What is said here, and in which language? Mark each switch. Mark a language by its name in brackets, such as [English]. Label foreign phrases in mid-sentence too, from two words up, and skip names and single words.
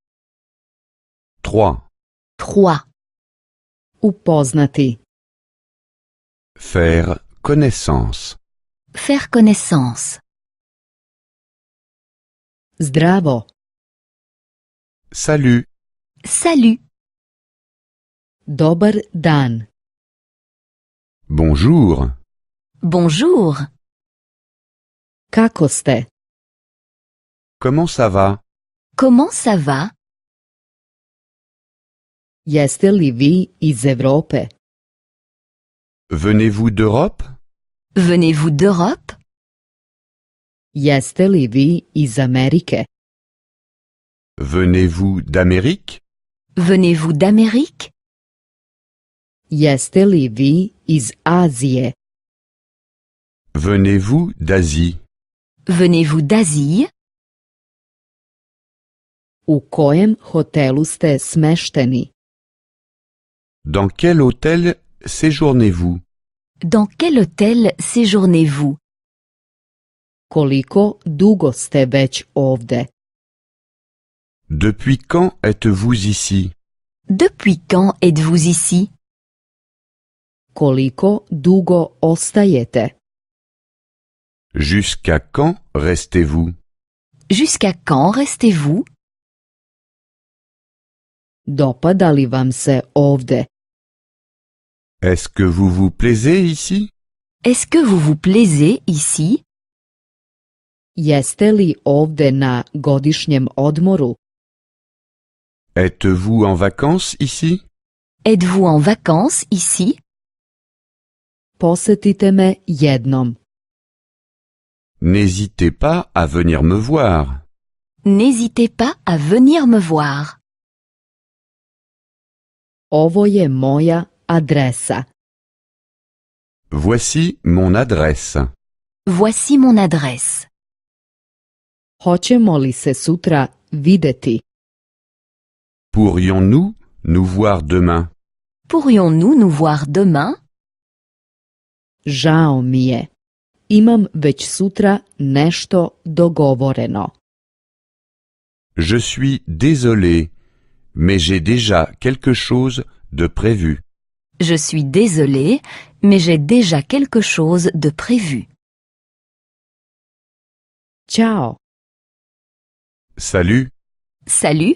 [Serbian] 3. 3. Upoznati. [French] Faire connaissance. Faire connaissance. [Serbian] Zdravo. [French] Salut. Salut. [Serbian] Dobar dan. [French] Bonjour. Bonjour. [Serbian] Kako ste? [French] Comment ça va? Comment ça va? [Serbian] Jeste li vi iz Evrope? [French] Venez-vous d'Europe? Venez-vous d'Europe? [Serbian] Jeste li vi iz Amerike? [French] Venez-vous d'Amérique? Venez-vous d'Amérique? [Serbian] Jeste li vi iz Azije? [French] Venez-vous d'Asie? Venez-vous d'Asie? [Serbian] U kojem hotelu ste smešteni? [French] Dans quel hôtel séjournez-vous? Dans quel hôtel séjournez-vous? [Serbian] Koliko dugo ste već ovde? [French] Depuis quand êtes-vous ici? Depuis quand êtes-vous ici? [Serbian] Koliko dugo ostajete? [French] Jusqu'à quand restez-vous? Jusqu'à quand restez-vous? [Serbian] Dopada li vam se ovde? [French] Est-ce que vous vous plaisez ici? Est-ce que vous vous plaisez ici? [Serbian] Jeste li ovde na godišnjem odmoru? [French] Êtes-vous en vacances ici? Êtes-vous en vacances ici? [Serbian] Posetite me jednom. [French] N'hésitez pas à venir me voir. N'hésitez pas à venir me voir. [Serbian] Ovo je moja adresa. [French] Voici mon adresse. Voici mon adresse. [Serbian] Hoćemo li se sutra videti? [French] Pourrions-nous nous voir demain? Pourrions-nous nous voir demain? [Serbian] Žao mi je. Imam već sutra nešto dogovoreno. [French] Je suis désolé, mais j'ai déjà quelque chose de prévu. Je suis désolé, mais j'ai déjà quelque chose de prévu. [Serbian] Ćao. [French] Salut, Salut,